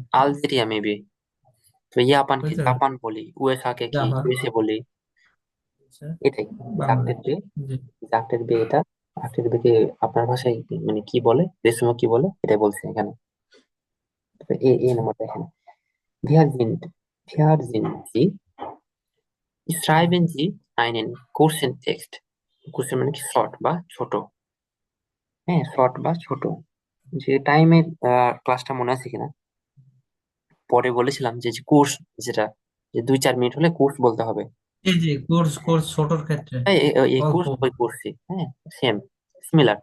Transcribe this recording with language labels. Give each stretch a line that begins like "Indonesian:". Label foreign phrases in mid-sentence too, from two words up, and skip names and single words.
Bangla: আলজেরিয়া মেবি। তো জাপানকে বুঝতে পারছি, জাপান বলি, ইউএসএ কে কি জাভা, ইউএসএ বলি। আচ্ছা, এটাই বাংলা, জাকটের বে, জি। জাকটের বে এটা। জাকটের বে কে আপনার ভাষায় মানে কি বলে, দেশসমূহ কি বলে, এটাই বলছে এখানে। তো এই নাম্বার দেখেন,
German: wir sind, wir sind Sie, schreiben Sie einen kurzen Text।
Bangla: kurzen মানে কি শর্ট বা ছোট, হ্যাঁ, শর্ট বা ছোট। যে টাইমের ক্লাসটা মনে আছে কিনা, পরে বলেছিলাম যে কোর্স, যেটা যে 2-4 মিনিট হলে কোর্স বলতে হবে। জি জি, কোর্স হ্যাঁ, কোর্স ছোটর ক্ষেত্রে এই অল্প। কোর্স বই পড়ছি, হ্যাঁ, সেম, সিমিলার।